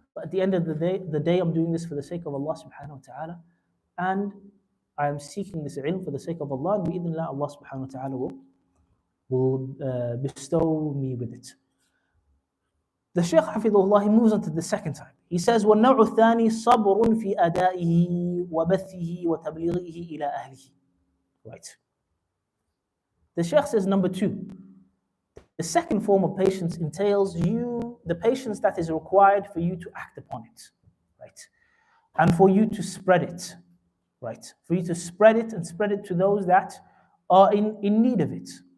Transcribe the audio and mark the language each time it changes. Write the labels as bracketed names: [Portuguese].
[English] But at the end of the day, I'm doing this for the sake of Allah subhanahu wa ta'ala. And I am seeking this ilm for the sake of Allah. And bi'idhnillah, Allah subhanahu wa ta'ala will bestow me with it. The Shaykh Hafidhullah, he moves on to the second type. He says, [Arabic] وَالنَّوْعُ الثَّانِي صَبْرٌ فِي أَدَائِهِ وَبَثِّهِ وَتَبْلِيغِهِ إِلَى أَهْلِهِ. [English] Right. The Shaykh says, number two, the second form of patience entails the patience that is required for you to act upon it, right? And for you to spread it, right? For you to spread it and spread it to those that are in need of it.